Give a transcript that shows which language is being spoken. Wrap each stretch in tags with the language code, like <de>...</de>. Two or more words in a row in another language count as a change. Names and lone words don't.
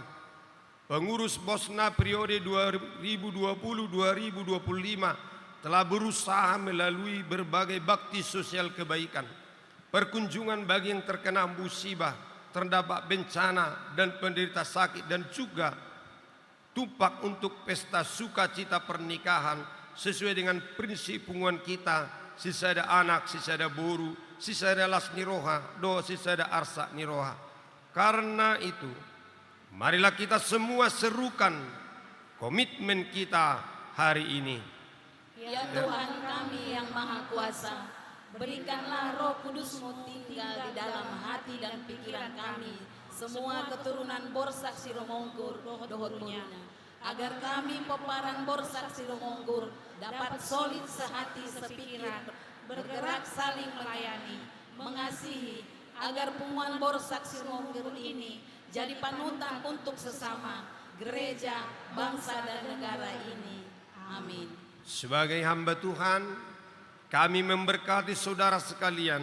<id>Pengurus Bosna periode 2020-2025 telah berusaha melalui berbagai bakti sosial kebaikan, perkunjungan bagi yang terkena musibah, terdampak bencana dan penderita sakit, dan juga tupak untuk pesta sukacita pernikahan sesuai dengan prinsip punguan kita,</id> <bbc>sisada anak, sisada boru, sisada las niroha, do sisada arsa niroha.</bbc> <id>Karena itu, marilah kita semua serukan komitmen kita hari ini. Ya Tuhan kami yang Maha Kuasa, Berikanlah Roh Kudus-Mu tinggal di dalam hati dan pikiran kami, semua keturunan Borsak Siromonggur</id> <bbc>dohot Boruna,</bbc> <id>agar kami peparan Borsak Siromonggur dapat solid sehati sepikiran, bergerak saling melayani, mengasihi, agar Punguan Borsak Siromonggur ini jadi panutan untuk sesama, gereja, bangsa dan negara ini. Amin. Sebagai hamba Tuhan, kami memberkati saudara sekalian.</id>